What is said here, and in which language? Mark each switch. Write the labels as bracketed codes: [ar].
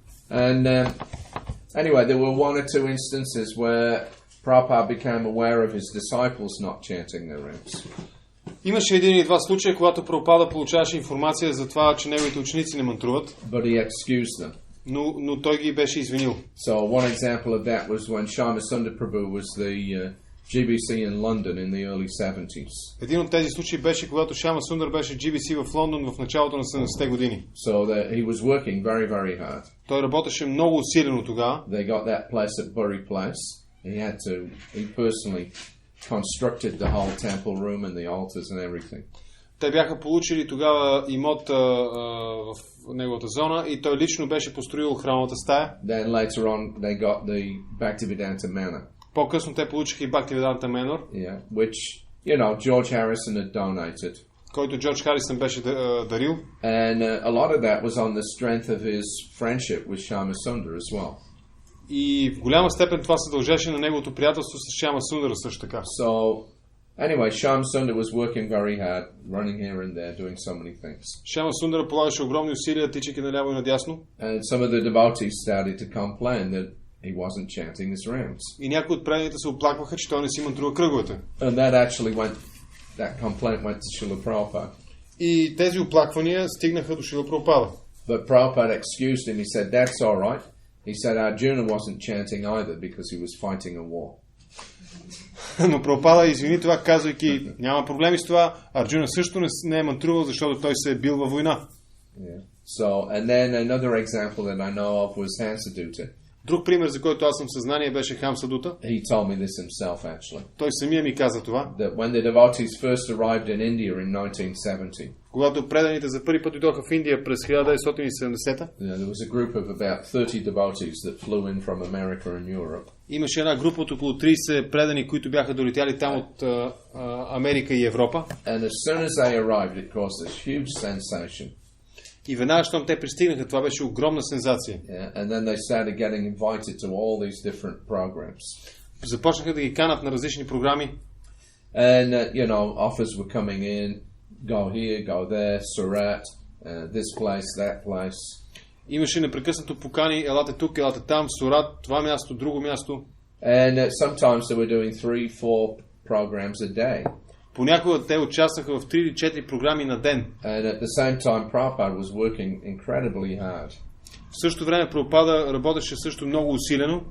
[en] And anyway, there were 1 or 2 instances where Prabhupada became aware of his disciples not chanting their rounds. [bg] Имаше един или два случая, когато Прабхупада получаваше информация за това, че неговите ученици не мантруват. [en] But he excused them. [bg] Но той ги беше извинил. [en] So one example of that was when Shama Sundar Prabhu was the GBC in London in the early 70s. [bg] Един от тези случаи беше когато Шама Сундар беше GBC в Лондон в началото на 70-те години. [en] So that he was working very, very hard. [bg] Той работеше много усилено тогава. [en] They got that place at Bury Place. He personally constructed the whole temple room and the altars and everything. [bg] Те бяха получили тогава имот в неговата зона и той лично беше построил храмовата стая. [en] Then later on they got the Bhaktivedanta Manor. [bg] По-късно те получиха и Bhaktivedanta Manor. [en] Yeah, which, George Harrison had donated. [bg] Който Джордж Харисън беше дарил. [en] And a lot of that was on the strength of his friendship with Shama Sundar as well. [bg] И в голяма степен това се дължеше на неговото приятелство с Шама Сундара също така. [en] So, anyway, Shama Sundar was working very hard, running here and there, doing so many things. [bg] Шама Сундара полагаше огромни усилия, тичайки наляво и надясно. [en] And some of the devotees started to complain that he wasn't chanting his rounds. [bg] И някои от преданите се оплакваха, че той не си мантрува кръговете. [en] And that complaint went to Srila Prabhupada. [bg] И тези оплаквания стигнаха до Шрила Прабхупада. [en] But Prabhupada excused him. He said, that's all right. He said Arjuna wasn't chanting either because he was fighting a war. [bg] Но Прабхупада извини това, казвайки, няма проблеми с това, Арджуна също не е мантрувал, защото той се е бил във война. [en] Yeah. So, and then another example that I know of was Hansadutta. [bg] Друг пример, за който аз съм съзнание, беше Хамсадута. [en] He told me this himself, actually. [bg] Той самия ми каза това. [en] That when the devotees first arrived in India in 1970. [bg] Когато преданите за първи път дойдоха в Индия през 1970-та. [en] There was a group of about 30 devotees that flew in from America and Europe. [bg] Имаше една група от около 30 предани, които бяха долетяли там от Америка и Европа. [en] And as soon as they arrived, it caused a huge sensation. [bg] И веднага, щом те пристигнаха, това беше огромна сензация. [en] Yeah, and then they started getting invited to all these different programs. [bg] Започнаха да ги канат на различни програми. [en] And offers were coming in, go here, go there, Surat, this place, that place. [bg] Имаше непрекъснато покани, елате тук, елате там, Сурат, това място, друго място. [en] And sometimes they were doing 3-4 programs a day. [bg] Понякога те участваха в 3 или 4 програми на ден. [en] And at the same time, Prabhupada was working incredibly hard. [bg] В същото време Прабхупада работеше също много усилено.